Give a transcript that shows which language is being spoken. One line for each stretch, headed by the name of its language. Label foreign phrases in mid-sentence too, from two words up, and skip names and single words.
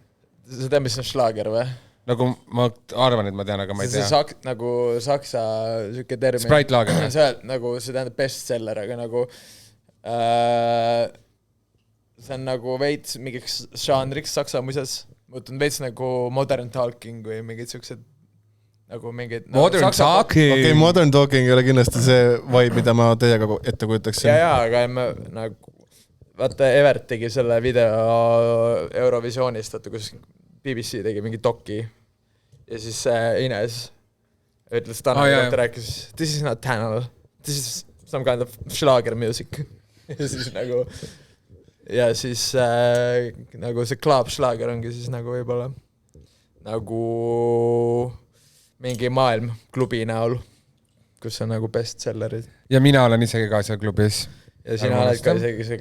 Estonian: Sa tead, mis on Schlager või? Nagu ma arvan, et ma tean, aga ma ei tea. See nagu saksa siuke termin. Sprite Lager. Nagu see tähendab bestseller, aga nagu see on nagu veits mingiks žanriks saksa muises. Mõtlen veits nagu modern talking või mingid siuksed nagu mingid... Modern talking! Okei, modern talking ei ole kindlasti see vibe, mida ma teiega ette kujutaksin. Jaa, aga nagu... Vaata, Evert tegi selle video Eurovisioonist, kus BBC tegi mingi doki. Ja siis Ines ütles Tanel, et rääkis,
English: this is not Tanel, this is some kind of Schlager music.
Estonian: Ja siis nagu... Ja siis nagu see Club Schlager ongi siis nagu võibolla nagu mingi maailm klubi näol, kus on nagu bestsellerid. Ja mina olen isegi ka seal klubis. Ja sina oled ka isegi see klubis.